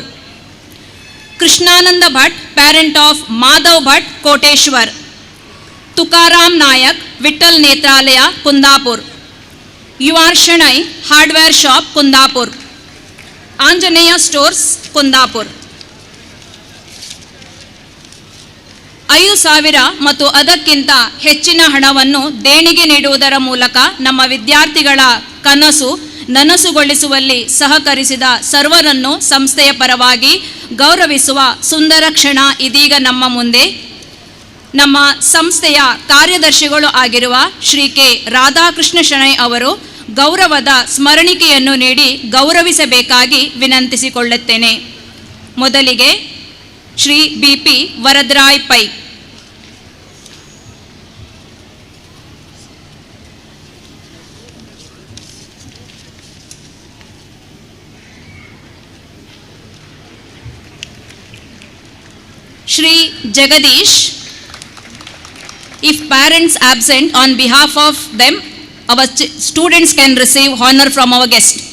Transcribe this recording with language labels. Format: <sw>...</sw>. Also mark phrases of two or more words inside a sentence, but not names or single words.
<en>Krishnananda Bhatt, parent of Madhav Bhatt, Koteshwar. Tukaram Nayak, Vittal Netralaya, Kundapur. UR Shanai, Hardware Shop, Kundapur. Anjaneya Stores, Kundapur.</en> <kn>5,000 ಮತ್ತು ಅದಕ್ಕಿಂತ ಹೆಚ್ಚಿನ ಹಣವನ್ನು ದೇಣಿಗೆ ನೀಡುವುದರ ಮೂಲಕ ನಮ್ಮ ವಿದ್ಯಾರ್ಥಿಗಳ ಕನಸು ನನಸುಗೊಳಿಸುವಲ್ಲಿ ಸಹಕರಿಸಿದ ಸರ್ವರನ್ನು ಸಂಸ್ಥೆಯ ಪರವಾಗಿ ಗೌರವಿಸುವ ಸುಂದರ ಕ್ಷಣ ಇದೀಗ ನಮ್ಮ ಮುಂದೆ. ನಮ್ಮ ಸಂಸ್ಥೆಯ ಕಾರ್ಯದರ್ಶಿಗಳು ಆಗಿರುವ ಶ್ರೀ ಕೆ ರಾಧಾಕೃಷ್ಣ ಶೆಣೈ ಅವರು ಗೌರವದ ಸ್ಮರಣಿಕೆಯನ್ನು ನೀಡಿ ಗೌರವಿಸಬೇಕಾಗಿ ವಿನಂತಿಸಿಕೊಳ್ಳುತ್ತೇನೆ. ಮೊದಲಿಗೆ ಶ್ರೀ BP ವರದರಾಯ್ ಪೈ.</kn> <en>Shri Jagadish, if parents absent, on behalf of them, our students can receive honor from our guest.</en>